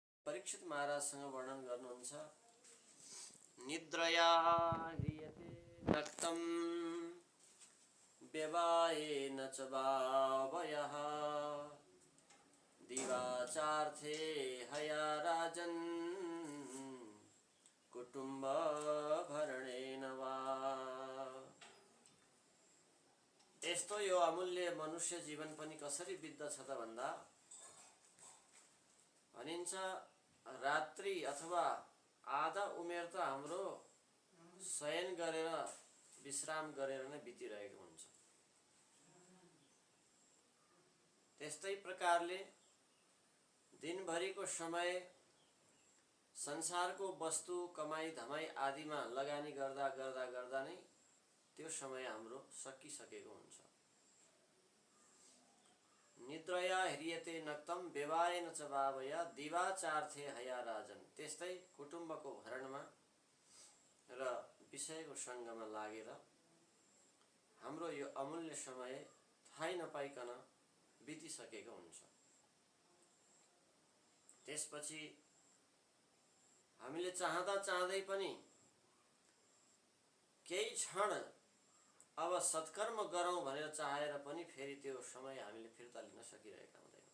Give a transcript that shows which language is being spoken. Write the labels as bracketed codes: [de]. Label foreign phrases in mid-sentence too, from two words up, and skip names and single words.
[ne] परीक्षित महाराजसँग वर्णन गर्नुहुन्छ। [sa] निद्रया ह्रियते नक्तं व्यवायेन च भावयः दिवाचार्थे हया राजन् कुटुम्ब भरणेन वा। [ne] यस्तो यो अमूल्य मनुष्य जीवन पनि कसरी बित्दछ त भन्दा भनिन्छ रात्रि अथवा आधा उमेर त हाम्रो शयन गरेर विश्राम गरेर नै बितिरहेको हुन्छ। त्यस्तै प्रकारले दिनभरिको समय संसारको वस्तु कमाई धमाई आदिमा लगानी गर्दा गर्दा गर्दा नै त्यो समय हाम्रो सकिसकेको हुन्छ। [sa] निद्रया ह्रियते नक्तं व्यवायेन च भावया दिवाचार्थे हया राजन। [ne] त्यस्तै कुटुम्बको भरणमा र विषयको सङ्गमा लागेर हाम्रो यो अमूल्य समय थाहै नपाइकन बितिसकेको हुन्छ। त्यसपछि हामीले चाहँदा चाहँदै पनि केही क्षण अब सत्कर्म गरौँ भनेर चाहेर पनि फेरि त्यो समय हामीले फिर्ता लिन सकिरहेका हुँदैनौँ।